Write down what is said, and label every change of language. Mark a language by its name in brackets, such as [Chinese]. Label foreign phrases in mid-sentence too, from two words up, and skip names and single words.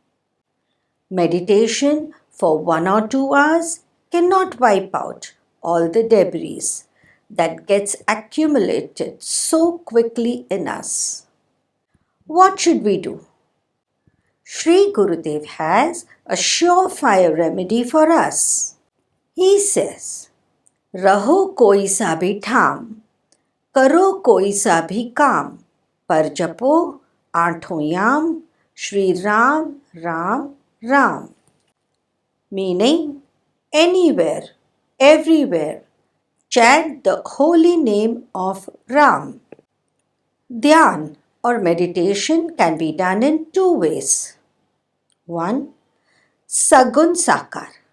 [English] Meditation for 1 or 2 hours cannot wipe out all the debris that gets accumulated so quickly in us. What should we do? Shri Gurudev has a surefire remedy for us. He says, [Hindi] रहो कोई सा भी धाम, करो कोई सा भी काम, पर जपो आठों याम, श्री राम, राम, राम. [English] Meaning, anywhere, everywhere, chant the holy name of Ram. Dhyan or meditation can be done in 2 ways. 1. [Hindi] सगुण साकार.